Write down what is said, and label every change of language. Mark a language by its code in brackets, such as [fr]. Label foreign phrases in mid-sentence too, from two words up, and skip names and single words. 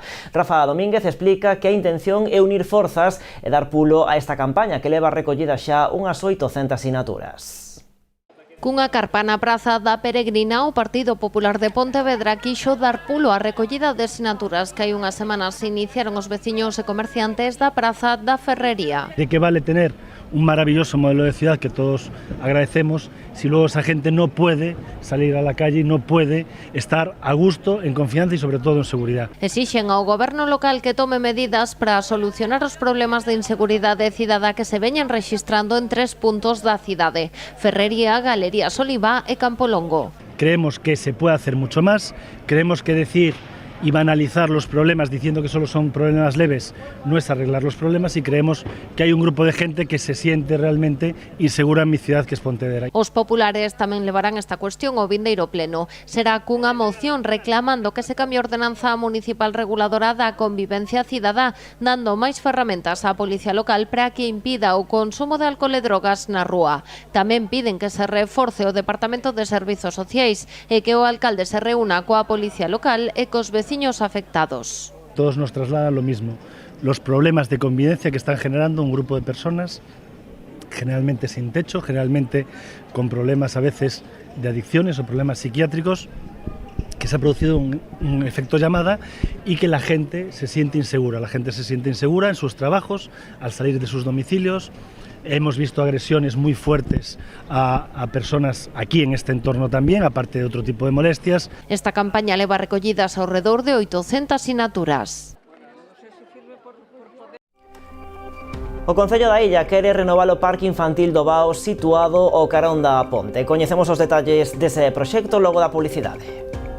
[gl] Rafa Domínguez explica que a intención é unir forzas e dar pulo a esta campaña que leva recollida xa unhas 800 sinaturas. Cunha carpa na Praza da Peregrina, o Partido Popular de Pontevedra quixo dar pulo á recollida de sinaturas que hai unhas semanas iniciaron os veciños e comerciantes da Praza da Ferrería. [es] De que vale tener un maravilloso modelo de ciudad que todos agradecemos si luego esa gente no puede salir a la calle, no puede estar a gusto, en confianza y sobre todo en seguridad. [gl] Exixen ao goberno local que tome medidas para solucionar os problemas de inseguridade cidadá que se veñen rexistrando en 3 puntos da cidade: Ferrería, Galerías Oliva e Campolongo. [es] Creemos que se puede hacer mucho más, creemos que decir y banalizar los problemas diciendo que solo son problemas leves no es arreglar los problemas, y creemos que hay un grupo de gente que se siente realmente insegura en mi ciudad, que es Pontevedra. [gl] Os populares tamén levarán esta cuestión ao vindeiro pleno. Será cunha moción reclamando que se cambie a ordenanza municipal reguladora da convivencia cidadá, dando máis ferramentas á policía local para que impida o consumo de alcohol e drogas na rúa. Tamén piden que se reforce o Departamento de Servizos Sociais e que o alcalde se reúna coa policía local e cos veciños afectados. [es] Todos nos trasladan lo mismo, los problemas de convivencia que están generando un grupo de personas, generalmente sin techo, generalmente con problemas a veces de adicciones o problemas psiquiátricos, que se ha producido un efecto llamada y que la gente se siente insegura. La gente se siente insegura en sus trabajos, al salir de sus domicilios. Hemos visto agresiones muy fuertes a personas aquí en este entorno también, aparte de otro tipo de molestias. [gl] Esta campaña leva recollidas ao redor de 800 sinaturas. O Concello da Illa quere renovar o parque infantil do Bao situado ao carón da ponte. Coñecemos os detalles dese proxecto logo da publicidade.